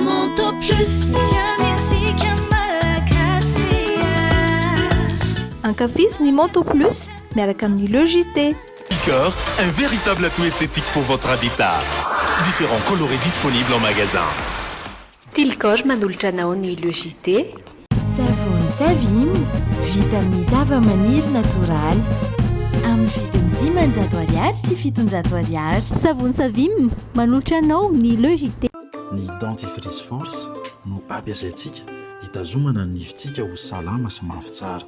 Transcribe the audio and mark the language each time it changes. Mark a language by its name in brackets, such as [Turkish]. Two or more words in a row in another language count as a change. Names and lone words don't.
[Malagasy] Moto Plus. Ankafizo ny Moto Plus miaraka amin'ny Logité. [French] Picor, un véritable atout esthétique pour votre habitat. Différents colorés disponibles en magasin. [Malagasy] Tilcor manolotra anao ny Logité. Savony Savim, vita amin'ny zava-maniry natoraly. Amin'ny vidiny 10 ariary sy 700 ariary. Savony Savim manolotra anao ny Logité. Ny dentifrice force no ampiasaintsika hitazomana ny nifintsika ho salama sy mafy tsara.